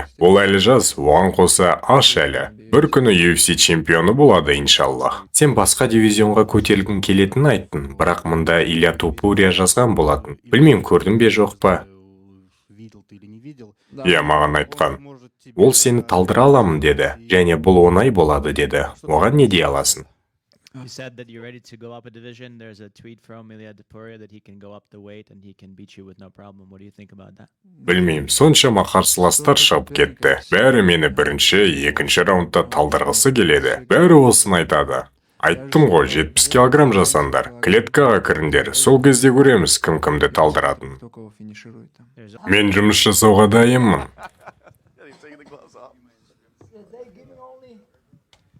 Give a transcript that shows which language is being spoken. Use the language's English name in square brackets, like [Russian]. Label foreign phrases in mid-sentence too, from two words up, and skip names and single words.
[Kazakh] Ол әлі жас, оған қоса аш әлі. Бір күні UFC чемпионы болады, иншаллах. Сен басқа дивизионға көтерілгің келетінін айттың, бірақ мұнда Илья Тупурия жазған болатын. Білмеймін, көрдің бе жоқ па? Маған айтқан. Ол сені талдыра аламын деді, және бұл оңай болады деді. Оған не дей аласың? [English] You said that you're ready to go up a division. There's a tweet from Ilia Topuria that he can go up the weight and he can beat you with no problem. What do you think about that? [Kazakh] Білмеймін, соншама қарсыластар шығып кетті. Бәрі мені бірінші, екінші раундта талдырғысы келеді. Бәрі осыны айтады. Айттым ғой, 70 килограмм жасаңдар. Клеткаға кіріңдер. Сол кезде көреміз кім-кімді талдыратын. Мен жұмыс жасауға дайынмын.